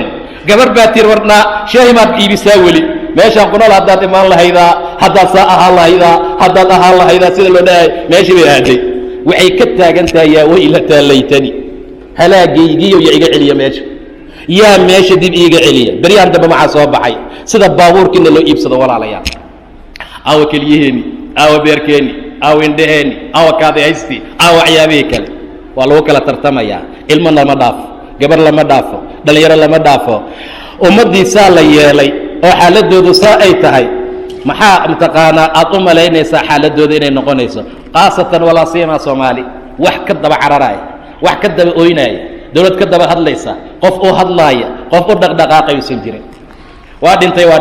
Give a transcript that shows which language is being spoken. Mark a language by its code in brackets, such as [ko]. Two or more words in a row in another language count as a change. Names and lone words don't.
[so] gabar baa tir warnaa shaahi maad iibisaa weli? meeshaan ku nool haddaad imaan lahaydaa, haddaad saa ahaan lahaydaa, haddaad ahaan lahaydaa sida loo dhahay meeshii bay aaday. waxay ka taagan tahay yaa waylataa laytani, halaagaygiiyo ya iga celiya meesha, yaa meesha dib iiga celiya beryahan dambe maxaa soo baxay sida baabuurkiina loo iibsado walaalayaal aawa keliyaheeni aawa beerkeeni aawa indhaheeni aawa kaadihaysti aawa waxyaabihii kale waa lagu kala tartamayaa ilmo lama dhaafo gabar lama dhaafo dhallinyaro lama dhaafo ummaddiisaa la yeelay oo xaaladoodu saa ay tahay maxaa mataqaanaa aad u malaynaysaa xaaladooda inay noqonayso khaasatan walaa siimaa soomaali wax ka daba cararaaya wax ka daba oynaaya dawlad ka daba hadlaysa qof u hadlaaya qof u dhaqdhaqaaqay uusan jirin waa dhintay